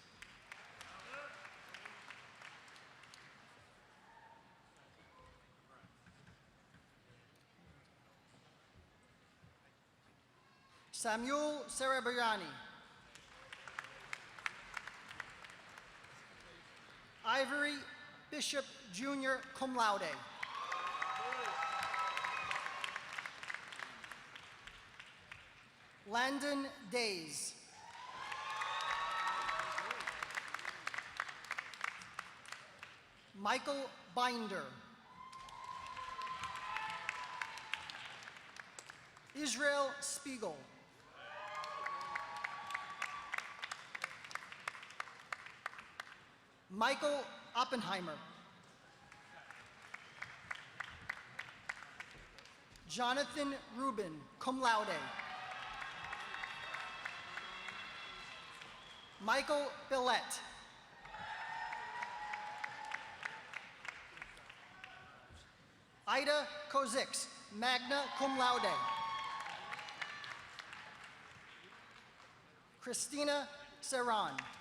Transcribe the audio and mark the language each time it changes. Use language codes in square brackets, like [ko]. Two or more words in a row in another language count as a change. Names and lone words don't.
[en] Samuel Cerebriani. Ivory Bishop Jr., [la] cum laude. [en] Landon Days. Michael Binder. Israel Spiegel. Michael Oppenheimer. Jonathan Rubin, [la] cum laude. [en] Michael Billette. Ida Kozix, [la] magna cum laude. [en] Christina Serran.